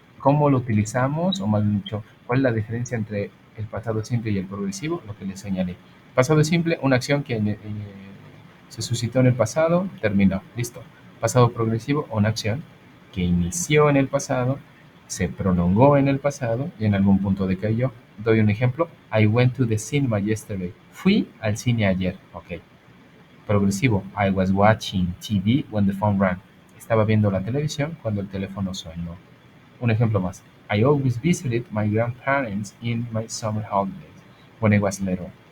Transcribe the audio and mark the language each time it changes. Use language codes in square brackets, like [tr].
[es] ¿Cómo lo utilizamos? O más dicho, ¿cuál es la diferencia entre el pasado simple y el progresivo? Lo que les señalé. Pasado simple, una acción que se suscitó en el pasado, terminó, listo. Pasado progresivo, una acción que inició en el pasado, se prolongó en el pasado y en algún punto decayó. Doy un ejemplo. [en] I went to the cinema yesterday. [es] Fui al cine ayer. [en] Ok. Progresivo. I was watching TV when the phone rang. [es] Estaba viendo la televisión cuando el teléfono sonó. Un ejemplo más. [en] I always visited my grandparents in my summer holidays when I was little.